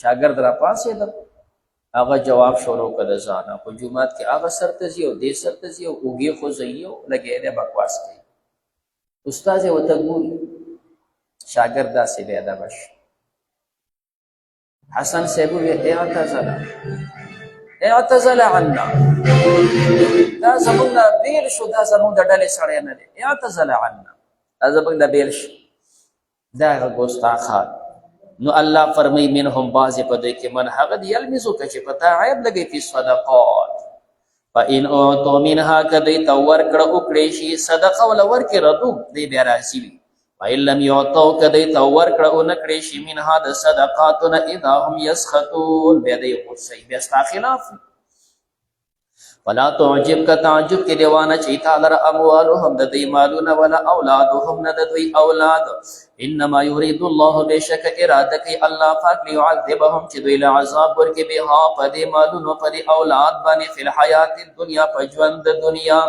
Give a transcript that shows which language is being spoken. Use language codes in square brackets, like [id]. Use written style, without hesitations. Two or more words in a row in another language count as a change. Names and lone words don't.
[ps] شاګرد را پاسېده، هغه جواب شروع کړ د ځانه. په جومات کې هغه سر ته ځي او دې سر ته ځي او اوږې خوځوي او لګیا دی بکواس کوي. استاد یې ورته ګوري، شاګرد داسې بېادبه شو. حسن صاحب وویل [ar] اعتزل عنا، [ps] دا زمونږ نه بېل شو، دا زمونږ د ډلې سړی نه دی. [ar] اعتزل عنا، [ps] دا زمونږ نه بېل شو، دا هغه ګستاخان. نو الله فرمایي منهم بعضې په دوی کې من هغه دی یلمزو که چې په تا عیب لګوي [ar] فی صدقات، فإن اعطوا منها [ps] که دوی ته ورکړه وکړی شي صدقه وله ورکړې ردو دوی بیا راضي وي. [ar] وإن لم يعطوا [ps] که دوی ته ورکړه ونه کړی شي منها د صدقاتو نه [ar] اذا هم یسخطون، [ps] بیا دوی غصه وي، بیا ستا خلاف وي. [ar] ولا تعجبک [ps] تعجب کې دیوانه چې تا لره اموالهم د دوی مالونه [ar] ولا اولادهم [ps] نه د دوی اولاد. [ar] انما یرید الله [ps] بشک اراده کوي الله پاک لیعذبهم چې دوی له عذاب ورکړي بها په دې مالونو په دې اولاد باندې [ar] فی الحیات الدنیا [ps] په ژوند د دنیا.